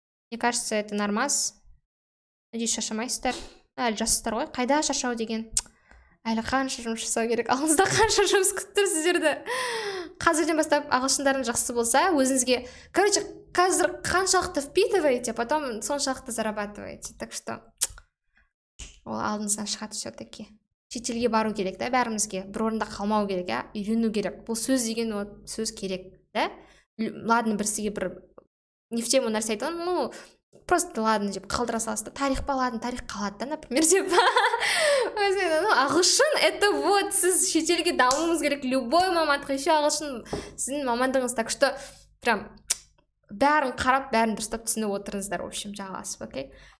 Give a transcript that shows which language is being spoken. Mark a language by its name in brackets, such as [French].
[Russian] Мне кажется, это нормас. [Kazakh] Надеюсь, шаршамайсыздар. Әлі жассыздар ғой. Қайда шаршау деген? Әлі қанша жұмыс жасау керек? Алдыңызда қанша жұмыс күтіп тұр сіздерді? Қазірден бастап ағылшындарың жақсы болса, өзіңізге, короче, қазір қаншалықты впитываете, потом соншалықты зарабатываете. [Russian] Так что [Kazakh] ол алдыңыздан шығады все-таки. Шетелге бару керек, да, бәрімізге. Бір орында қалмау керек, ja? Үйрену керек. Бұл сөз деген сөз керек, да? Ладно, бірсіге бір не в тему нәрсе айтқан, ну, просто ладно деп қалдыра саласыз. Тарих па, ладно, тарих қалады, да, например, деп. Ағылшын, это вот, сіз шетелге дамуыңыз керек, любой мамандық, еще ағылшын сіздің мамандығыңыз, так что прям бәрін қарап, бәрін дұрыстап түсініп отырыңыздар, [Russian] в общем, [Kazakh] жалғасып, окей?